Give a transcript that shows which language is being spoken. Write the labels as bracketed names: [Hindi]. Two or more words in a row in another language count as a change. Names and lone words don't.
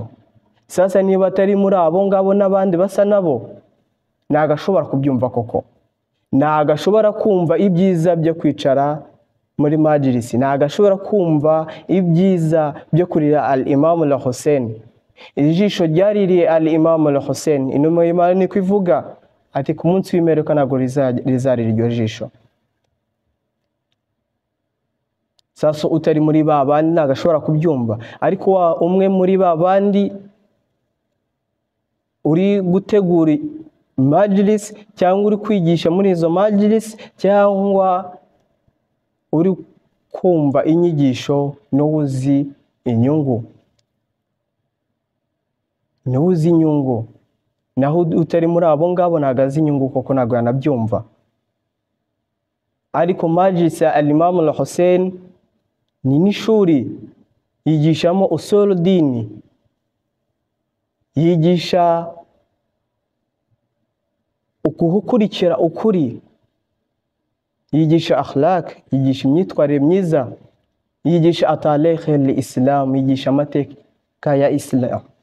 [Kinyarwanda] Sasa niba atari muri abo ngabo n'abandi basa nabo, nagashobora kubyumva koko, nagashobora kumva ibyiza byo kwicara muri majlis, nagashobora kumva ibyiza byo kurira al-Imam al-Husayn. Ijisho ryaririye al-Imam al-Husayn, intumwa y'Imana niko ivuga ati ku munsi w'imperuka ntabwo rizarira iryo jisho. Sasa utari muri babandi nagashobora kubyumva, ariko wa umwe muri babandi uri gutegura majlis cyangwa uri kwigisha muri izo majlis cyangwa uri kumva inyigisho n'uzi inyungu, naho utari muri abo ngabo nagazi inyungu koko ntabwo yanabyumva. Ariko majlis ya al-Imam al-Husayn ni n'ishuri yigishamo [Arabic] أصول الدين, [Kinyarwanda] yigisha ukukurikira ukuri, yigisha akhlaq, yigisha imyitwarire myiza, yigisha [Arabic] التاريخ الإسلام, [Kinyarwanda] yigisha amateka ya Islam.